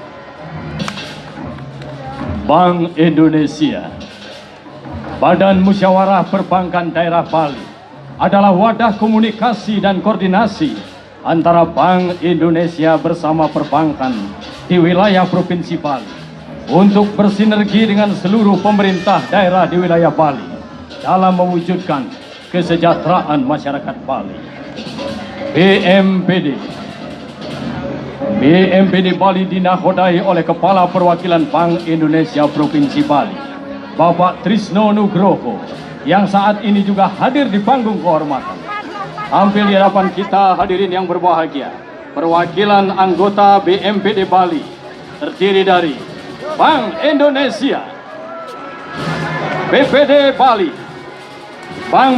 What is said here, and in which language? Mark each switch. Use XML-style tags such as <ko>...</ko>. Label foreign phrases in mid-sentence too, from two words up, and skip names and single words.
<id>Bank Indonesia, Badan Musyawarah Perbankan Daerah Bali, adalah wadah komunikasi dan koordinasi antara Bank Indonesia bersama perbankan di wilayah Provinsi Bali untuk bersinergi dengan seluruh pemerintah daerah di wilayah Bali dalam mewujudkan kesejahteraan masyarakat Bali. BMPD Bali dinakodai oleh Kepala Perwakilan Bank Indonesia Provinsi Bali, Bapak Trisno Nugroho, yang saat ini juga hadir di panggung kehormatan. Tampil di hadapan kita hadirin yang berbahagia, perwakilan anggota BMPD Bali terdiri dari Bank Indonesia, BPD Bali, Bank</id>